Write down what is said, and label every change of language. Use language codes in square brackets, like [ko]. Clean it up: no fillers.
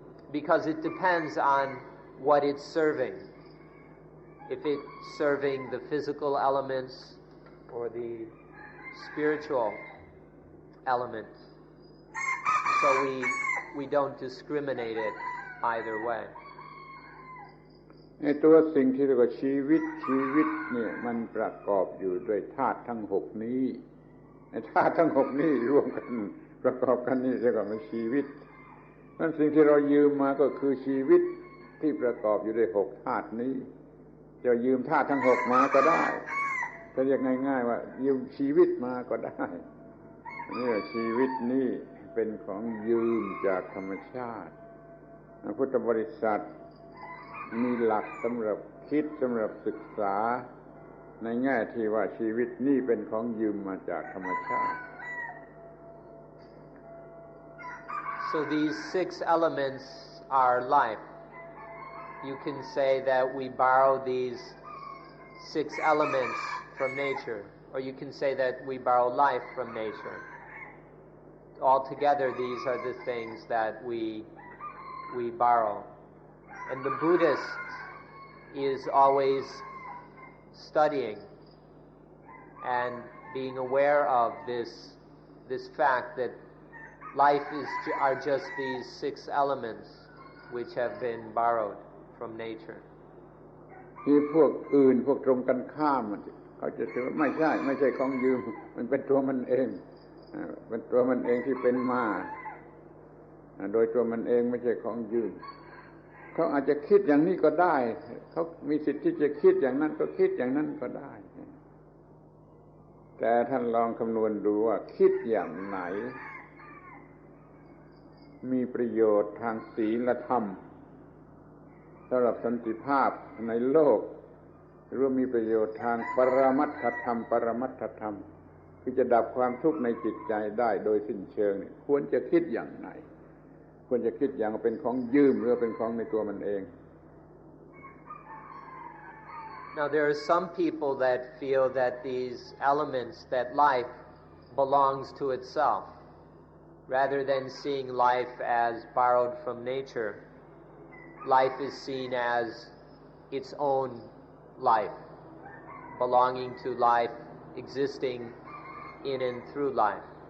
[en] Because it depends on what it's serving. If it's serving the physical elements or the spiritual element. So we don't discriminate it either way. [th] ในตัวสิ่งที่เรียกว่าชีวิตเนี่ยมันประกอบอยู่ด้วยธาตุทั้งหกนี้ธาตุทั้งหกนี้รวมกันประกอบกันนี่เรียกว่าเป็นชีวิตนั่นสิ่งที่เรายืมมาก็คือชีวิตที่ประกอบอยู่ด้วยหกธาตุนี้จะยืมธาตุทั้งหกมาก็ได้จะเรียกง่ายๆว่ายืมชีวิตมาก็ได้ นี่ชีวิตนี้เป็นของยืมจากธรรมชาติพุทธบริษัทมีหลักสำหรับคิดสำหรับศึกษาในแง่ที่ว่าชีวิตนี้เป็นของยืมมาจากธรรมชาติ [en] So these 6 elements are life. You can say that we borrow these 6 elements from nature, or you can say that we borrow life from nature. Altogether, these are the things that we borrow. And the Buddhist is always studying and being aware of this fact that life are just these 6 elements which have been borrowed from nature. [th] ที่พวกอื่นพวกตรงกันข้ามเขาจะถือว่าไม่ใช่ของยืมมันเป็นตัวมันเองเป็นตัวมันเองที่เป็นมาโดยตัวมันเองไม่ใช่ของยืมเขาอาจจะคิดอย่างนี้ก็ได้เขามีสิทธิ์ที่จะคิดอย่างนั้นก็คิดอย่างนั้นก็ได้แต่ท่านลองคำนวณดูว่าคิดอย่างไหน มีประโยชน์ทางศีลธรรมสำหรับสันติภาพในโลกหรือมีประโยชน์ทางปรมัตถธรรมคือจะดับความทุกข์ในจิตใจได้โดยสิ้นเชิงเนี่ยควรจะคิดอย่างไหนควรจะคิดอย่างเป็นของยืมหรือเป็นของในตัวมันเอง [en] Now there are some people that feel that these elements, that life belongs to itself, rather than seeing life as borrowed from nature. Life is seen as its own life, belonging to life, existing in and through life.